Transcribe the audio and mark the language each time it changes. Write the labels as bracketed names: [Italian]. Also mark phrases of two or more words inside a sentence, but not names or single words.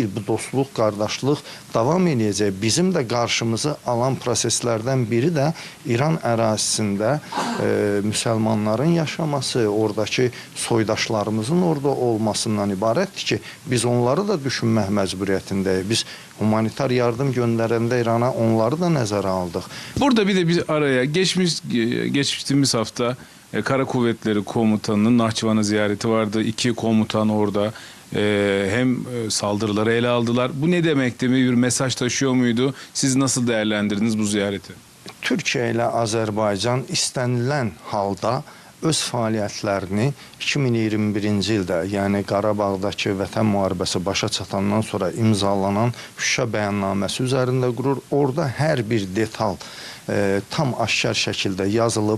[Azerbaijani] Bu dostluq, qardaşlıq davam edəcək. Bizim də qarşımızı alan proseslərdən biri də İran ərazisində müsəlmanların yaşaması, oradakı soydaşlarımızın orada olmasından ibarətdir ki, biz onları da düşünmək məcburiyyətindəyik. Biz humanitar yardım göndərəndə İrana onları da nəzərə aldıq. [Turkish] Burada bir de bir araya geçtiğimiz hafta Kara Kuvvetleri Komutanı'nın Nahçıvan'a ziyareti vardı. 2 komutan orada hem saldırıları ele aldılar. Bu ne demekti? Bir mesaj taşıyor muydu? Siz nasıl değerlendirdiniz bu ziyareti? [Azerbaijani] Türkiyə ilə Azərbaycan istənilən halda öz fəaliyyətlərini 2021-ci ildə, yəni Qarabağdakı vətən müharibəsi başa çatandan sonra imzalanan Şuşa bəyannaməsi üzərində qurur. Orada hər bir detal tam aşkar şəkildə yazılıb.